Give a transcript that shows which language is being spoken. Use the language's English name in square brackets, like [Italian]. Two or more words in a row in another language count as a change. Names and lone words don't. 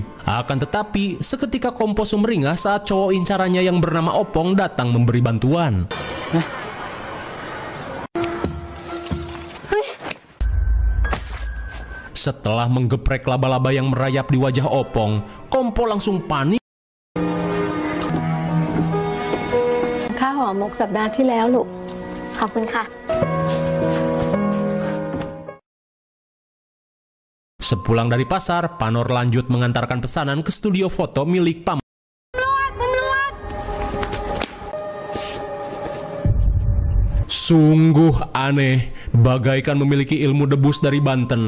[Indonesian] Akan tetapi, seketika Kompo sumringah saat cowok incarannya yang bernama Opong datang memberi bantuan. Setelah menggeprek laba-laba yang merayap di wajah Opong, Kompo langsung panik. [Thai] ข้าวห่อหมกสัปดาห์ที่แล้วลูกขอบคุณค่ะ [Indonesian] Sepulang dari pasar, Panor lanjut mengantarkan pesanan ke studio foto milik Pam. Sungguh aneh, bagaikan memiliki ilmu debus dari Banten.